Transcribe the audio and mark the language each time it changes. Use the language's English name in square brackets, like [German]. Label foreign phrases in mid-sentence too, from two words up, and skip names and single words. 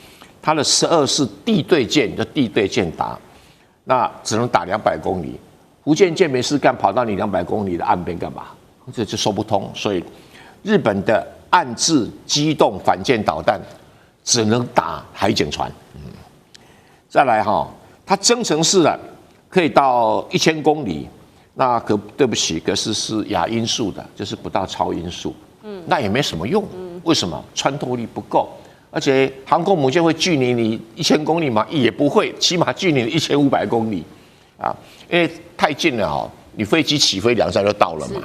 [Chinese] 它的12式地對艦，就地對艦打，那只能打200公里。福建艦沒事幹，跑到你200公里的岸邊幹嘛？這就說不通。所以日本的岸置機動反艦導彈只能打海警船。再來哈，它增程式的可以到1000公里。那對不起，可是亞音速的，就是不到超音速。那也沒什麼用。為什麼？穿透力不夠，而且航空母艦會距離你1000公里嗎？也不會，起碼距離你1500公里啊，因為太近了哦，你飛機起飛2、3就到了嘛。